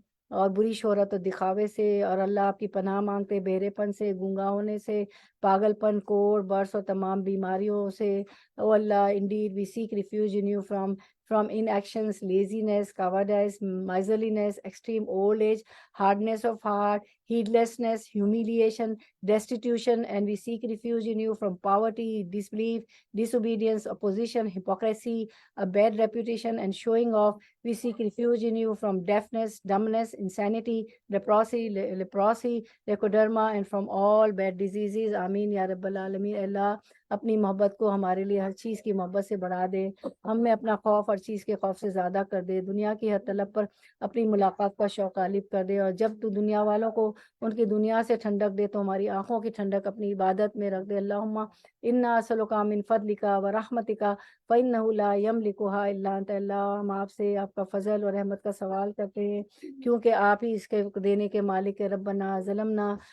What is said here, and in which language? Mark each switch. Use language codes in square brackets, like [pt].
[ur] اور بری شہرت اور دکھاوے سے، اور اللہ آپ کی پناہ مانگتے بہرے پن سے، گونگا ہونے سے، پاگل پن، کوڑ برس اور تمام بیماریوں سے۔ او اللہ [en] indeed we seek refuge in you from inactions, laziness, cowardice, miserliness, extreme old age, hardness of heart, heedlessness, humiliation, destitution, and we seek refuge in you from poverty, disbelief, disobedience, opposition, hypocrisy, a bad reputation, and showing off. We seek refuge in you from deafness, dumbness, insanity, leprosy, leukoderma, and from all bad diseases. [ur] Ameen ya Rabbal Alameen۔ اللہ اپنی محبت کو ہمارے لیے ہر چیز کی محبت سے بڑھا دے، ہم میں اپنا خوف اور چیز کے خوف سے زیادہ کر دے، دنیا کی ہر طلب پر اپنی ملاقات کا شوق غالب کر دے، اور جب تو دنیا والوں کو ان کی دنیا سے ٹھنڈک دے تو ہماری آنکھوں کی ٹھنڈک اپنی عبادت میں رکھ دے۔ [ar] اللہم انا اسألک من فضلک و رحمتک فإنہ لا یملکها الا انت۔ [ur] اللہ ہم آپ سے آپ کا فضل اور رحمت کا سوال کرتے ہیں کیونکہ آپ ہی اس کے دینے کے مالک ہیں۔ [ar] ربنا ظلمنا